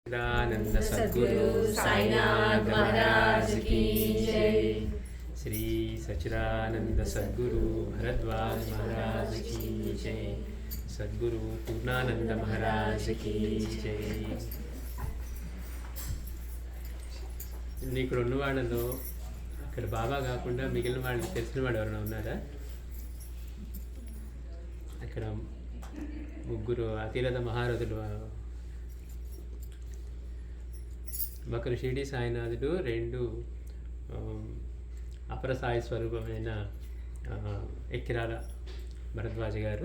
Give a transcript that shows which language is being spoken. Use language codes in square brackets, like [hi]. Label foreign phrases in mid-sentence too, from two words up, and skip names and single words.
[hi] सच्चिदानंद सद्गुरु साईनाथ महाराज की जय। श्री सच्चिदानंद सद्गुरु भरद्वाज महाराज की जय। सद्गुरु पूर्णानंद महाराज की जय। [te] ఇక్కడ ఉన్న వాళ్ళలో ఇక్కడ బాబా కాకుండా మిగిలిన వాళ్ళకి తెలిసిన వాడు ఎవరైనా ఉన్నారా? అక్కడ ముగ్గురు అతిరథ మహారథులు, ఒకరు షిరిడి సాయినాథుడు, రెండు అపర సాయి స్వరూపమైన ఎక్కిరాల భరద్వాజ గారు.